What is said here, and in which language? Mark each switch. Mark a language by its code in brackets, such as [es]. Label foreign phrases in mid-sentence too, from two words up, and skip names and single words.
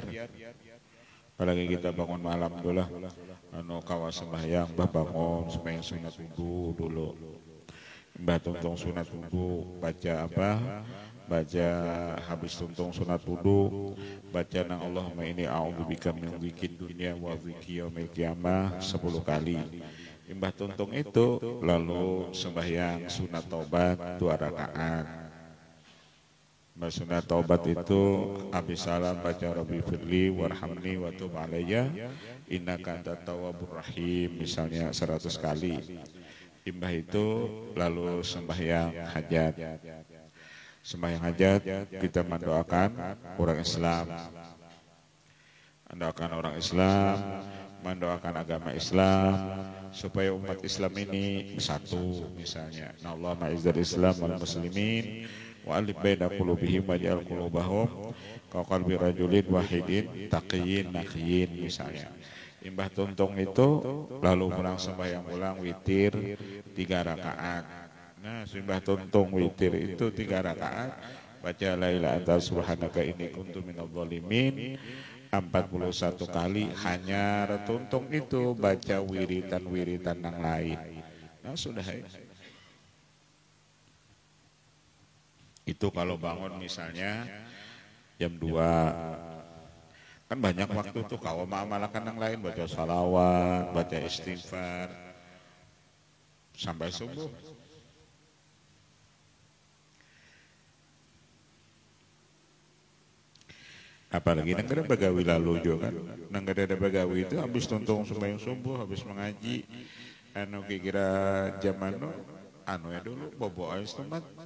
[bjn] Apalagi kita bangun malam dulu lah, kawas sembahyang, bangun sembahyang sunat subuh dulu, tuntung sunat subuh, baca apa? Baca habis tuntung sunat wudu, baca nang [ar] اللهم إني أعوذ بك من ذكر الدنيا وذكر يوم القيامة [bjn] 10 kali. Imbah tuntung itu lalu sembahyang sunat taubat 2 rakaat. Sunat taubat itu habis salam baca [ar] رب اغفر لي وارحمني وتب علي إنك أنت التواب الرحيم [bjn] misalnya 100 kali. Imbah itu lalu sembahyang hajat. Sembahyang hajat kita mendoakan orang Islam. Mendoakan orang Islam, mendoakan agama Islam supaya umat Islam ini bersatu misalnya. [ar] نا الله معز الإسلام والمسلمين وألف بين قلوبهم واجعل قلوبهم كقلب رجل واحد تقي نقي misalnya. [bjn] Imbah tuntung itu lalu pulang sembahyang ulang witir 3 rakaat. Nah, simbah tuntung witir itu 3 rakaat, baca [ar] لا إله أنت سبحانك إني كنت من الظالمين [bjn] 41 kali. Hanya tuntung itu baca wiritan-wiritan yang lain. Nah, sudah ya. Itu kalau bangun misalnya jam 2, kan banyak waktu tuh kalau mengamalkan yang lain, baca salawat, baca istighfar sampai subuh. Apalagi nang kada bagawi lalu juga kan, nang kada ada bagawi itu habis tuntung sembahyang subuh, habis mengaji, kira zaman ya dulu bobo ais tempat.